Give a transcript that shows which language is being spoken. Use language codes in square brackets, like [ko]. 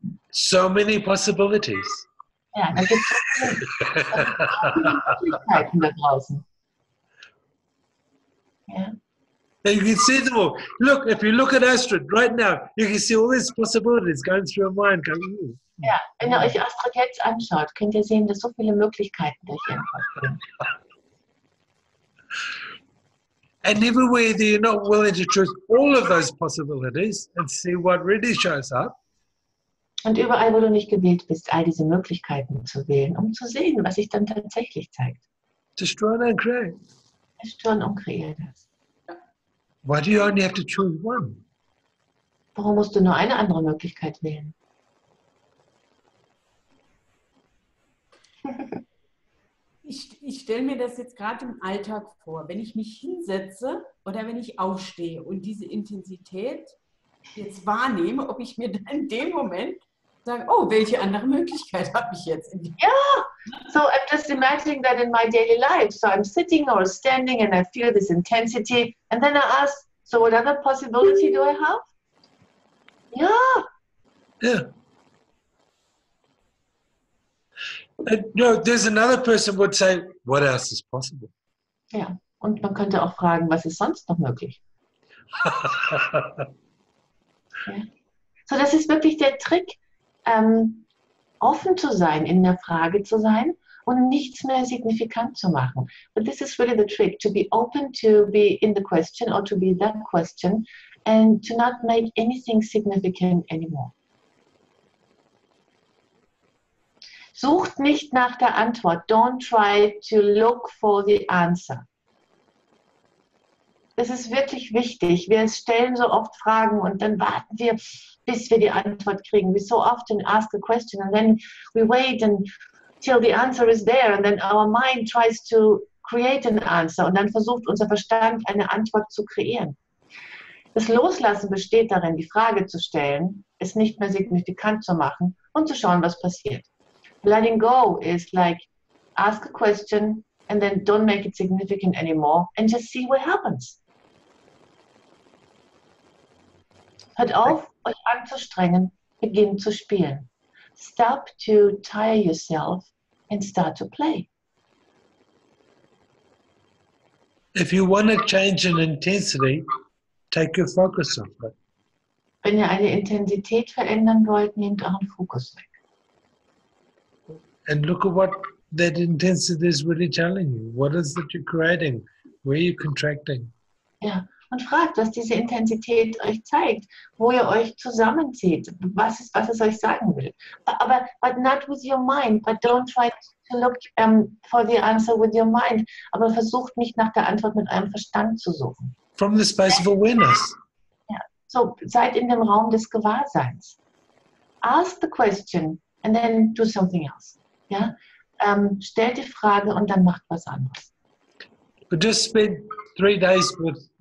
[en] So many possibilities. [de] Ja, da gibt es Möglichkeiten da draußen. Ja. [en] And you can see them all. Look, if you look at Astrid right now, you can see all these possibilities going through her mind. Going, ooh. [de] Ja, wenn ihr euch Astrid jetzt anschaut, könnt ihr sehen, dass so viele Möglichkeiten durch ihren Kopf gehen. [en] And everywhere that you're not willing to choose all of those possibilities and see what really shows up. [de] Und überall, wo du nicht gewählt bist, all diese Möglichkeiten zu wählen, um zu sehen, was sich dann tatsächlich zeigt. [en] Destroy and create. [de] Zerstören und kreieren das. [en] Why do you only have to choose one? [de] Warum musst du nur eine andere Möglichkeit wählen? Ich stelle mir das jetzt gerade im Alltag vor, wenn ich mich hinsetze oder wenn ich aufstehe und diese Intensität jetzt wahrnehme, ob ich mir dann in dem Moment sage, oh, welche andere Möglichkeit habe ich jetzt? [en] So I'm just imagining that in my daily life. So I'm sitting or standing and I feel this intensity and then I ask, so what other possibility do I have? Yeah. And, there's another person would say, what else is possible? [de] Ja, und man könnte auch fragen, was ist sonst noch möglich? Ja. So, das ist wirklich der Trick, offen zu sein, in der Frage zu sein und nichts mehr signifikant zu machen. [en] But this is really the trick, to be open to be in the question or to be that question and to not make anything significant anymore. [de] Sucht nicht nach der Antwort. [en] Don't try to look for the answer. [de] Das ist wirklich wichtig. Wir stellen so oft Fragen und dann warten wir, bis wir die Antwort kriegen. [en] We so often ask a question and then we wait until the answer is there and then our mind tries to create an answer [de] und dann versucht unser Verstand eine Antwort zu kreieren. Das Loslassen besteht darin, die Frage zu stellen, es nicht mehr signifikant zu machen und zu schauen, was passiert. [en] Letting go is like, ask a question and then don't make it significant anymore and just see what happens. [de] Hört auf, euch anzustrengen, beginnt zu spielen. Stop to tire yourself and start to play. [en] If you want to change an intensity, take your focus off it. [de] Wenn ihr eine Intensität verändern wollt, nehmt euren Fokus weg. [en] And look at what that intensity is really telling you. What is it you're creating? Where are you contracting? [de] Ja, und fragt, was diese Intensität euch zeigt, wo ihr euch zusammenzieht, was es euch sagen will. [en] But not with your mind, but don't try to look for the answer with your mind. [de] Aber versucht nicht nach der Antwort mit eurem Verstand zu suchen. [en] From the space of awareness. [de] Ja, so seid in dem Raum des Gewahrseins. [en] Ask the question and then do something else. [de] Ja, stellt die Frage und dann macht was anderes. [en] But just spend 3 days with